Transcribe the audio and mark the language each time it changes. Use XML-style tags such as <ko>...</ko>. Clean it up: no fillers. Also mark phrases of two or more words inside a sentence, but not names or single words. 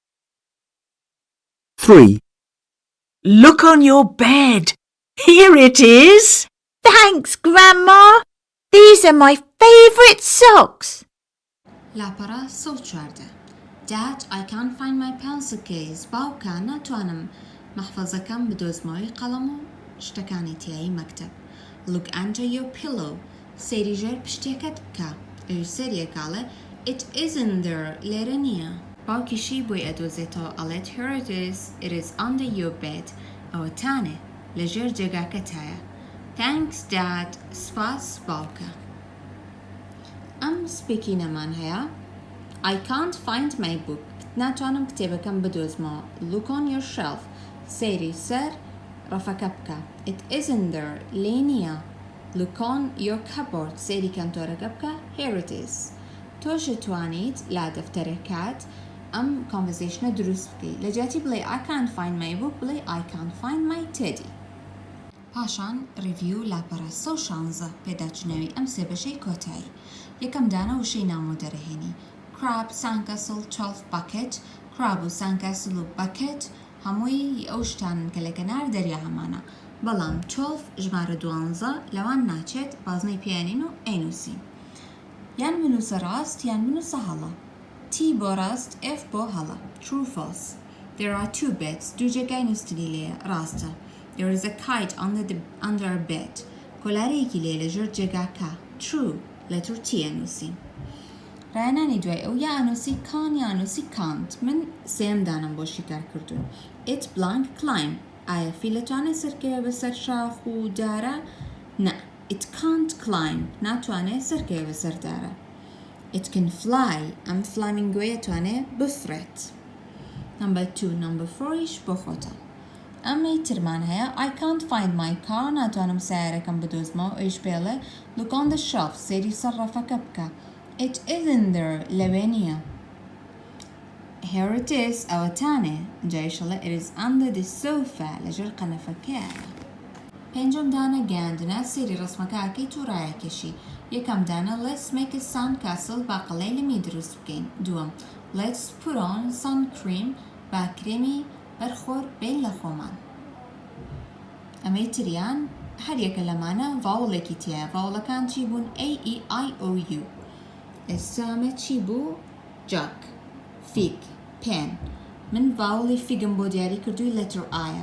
<en>3, Look on your bed. Here it is. Thanks, Grandma. These are my favourite socks.</en> <ckb>لاپەڕە 114.</ckb> <en>Dad, I can't find my pencil case.</en> <ckb>باوکە ناتوانم مەحفەزەکەم بدۆزمەوەی قەڵەم و شتەکانی تیایی مەکتەب.</ckb> <en>Look under your pillow.</en> <ckb>سێری ژێر پشتێکت بکە. ئەوی سەریەکاڵێ</ckb> <en>It isn't there.</en> <ckb>لێرە نییە. باوکیشی بۆی ئەدۆزێتەوە ئەڵێت</ckb> <en>Here it is. It is under your bed.</en> <ckb>ئەوەتانێ لەژێر جێگاکەتایە.</ckb> <en>Thanks, Dad.</en> <ckb>سپاس باوکە. ئەم سپێکینەمان هەیە.</ckb> <en>I can't find my book.</en> <ckb>ناتوانم کتێبەکەم بدۆزمەوە.</ckb> <en>Look on your shelf.</en> <ckb>سێری سەر ڕەفەکە بکە.</ckb> <en>It isn't there.</en> <ckb>لێ نییە.</ckb> <en>Look on your cupboard.</en> <ckb>سێری کەنتۆرەکە بکە.</ckb> <en>Here it is.</en> <ckb>تۆش توانیت لا دەفتەرەکەت ئەم کۆنڤەرزیشنە دروست بکەیت. لە جاتی بڵێ</ckb> <en>I can't find my book بڵێ I can't find my teddy.</en> <ckb>پاشان ریڤیو لاپەڕە 116 پێداچنەوەی ئەم سێ بەشەی کۆتایی. یەکەم دانە وشەی نامۆ دەرەهێنی.</ckb> <en>Crab, sandcastle, 12 bucket.</en> <ckb>Crab و sandcastle و bucket هەمووی ئەو شتانن کە لە کەنار دەریا هەمانە. بەڵام 12 ژمارە 12 لەوان ناچێت بازنەی پێیانین و ئەینووسین. یان بنووسە ڕاست یان بنووسە هەڵە. T بۆ ڕاست F بۆ هەڵە.</ckb> <en>True false. There are 2 beds.</en> <ckb>دوو جێگای نووسنی لێیە ڕاستە.</ckb> <en>There is a kite under a bed.</en> <ckb>کۆلارەیەکی لێ لەژێر جێگاکە. True. لەتر T ئەنووسین. ڕایانانی دوای ئەو یا ئەنووسی کان یا ئەنووسی کانت. من سێم دانم بۆ شیکار کردوون.</ckb> <en>It blank climb.</en> <ckb>ئایا فیل دەتوانێت سەرکەوێ بەسەر شاخ و دارە؟ نە.</ckb> <en>It can't climb.</en> <ckb>ناتوانێت سەرکەوێ بەسەر دارە.</ckb> <en>It can fly.</en> <ckb>ئەم فلامینگۆیە توانێت بفرێت.</ckb> <en>Number 2. Number 4</en> <ckb>بۆ خۆتە. ئەمەی ترمان هەیە</ckb> <en>I can't find my car.</en> <ckb>ناتوانم سیارەکەم بدۆزمەوە. ئەویش پێڵێ</ckb> <en>Look on the shelf.</en> <ckb>سێری سەر ڕەفەکە بکە.</ckb> <en>It isn't there.</en> <ckb>لەوێ نییە.</ckb> <en>Here it is.</en> <ckb>ئەوەتانێ.</ckb> <en>جایشەڵێ It is under the sofa.</en> <ckb>لەژێر قەنەفەکەیە. پێنجەم دانە گەیاندنە سێری ڕسمەکەکەیت و ڕایەکێشی. یەکەم دانە</ckb> <en>Let's make a sandcastle.</en> <ckb>با قەڵەی لەمی دروست بکەین.</ckb> <en>دووەم Let's put on sun cream.</en> <ckb>با کرێمی بەرخۆر بین لە خۆمان. ئەمەی تریان هەر یەکە لەمانە ڤاوڵێکی تایە. ڤاوڵەکان چی بوون؟ A, E, I, O, U. ئێستا ئەمە چی بوو؟ جاک، فیگ، پێن. من ڤاوڵی فیگم بۆ دیاری کردووی لەتر ئایە.</ckb>